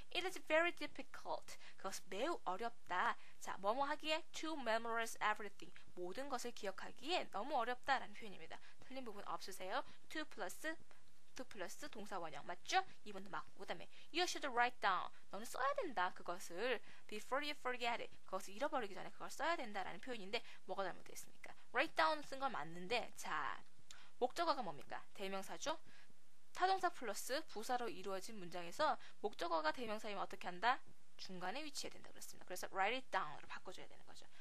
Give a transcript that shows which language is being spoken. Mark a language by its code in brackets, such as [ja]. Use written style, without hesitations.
[en] It is very difficult. [ko] 그것은 매우 어렵다. 자, 뭐뭐 하기에 [en] to memorize everything. [ko] 모든 것을 기억하기에 너무 어렵다라는 표현입니다. 틀린 부분 없으세요? to 플러스 동사 원형 맞죠? 2번도 맞고 그 다음에 [en] you should write down. [ko] 너는 써야 된다. 그것을 [en] before you forget it. [ko] 그것을 잃어버리기 전에 그걸 써야 된다라는 표현인데 뭐가 잘못됐습니까? write down 쓴 건 맞는데 자, 목적어가 뭡니까? 대명사죠? 타동사 플러스 부사로 이루어진 문장에서 목적어가 대명사이면 어떻게 한다? 중간에 위치해야 된다 그랬습니다. 그래서 [en] write it down [ko] 으로 바꿔줘야 되는 거죠.